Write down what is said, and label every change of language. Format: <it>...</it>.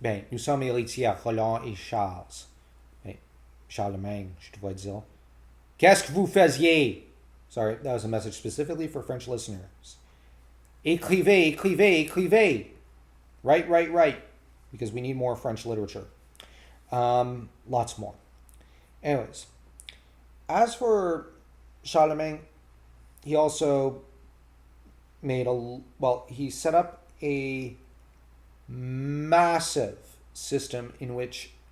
<fr>Nous sommes héritiers à Roland et Charles. Charlemagne, je devrais dire. Qu'est-ce que vous faisiez?</fr> <en>Sorry, that was a message specifically for French listeners.</en> <fr>Écrivez, écrivez, écrivez.</fr> <en>Write. Because we need more French literature. Lots more. Anyways, as for Charlemagne, he also he set up a massive system in which</en>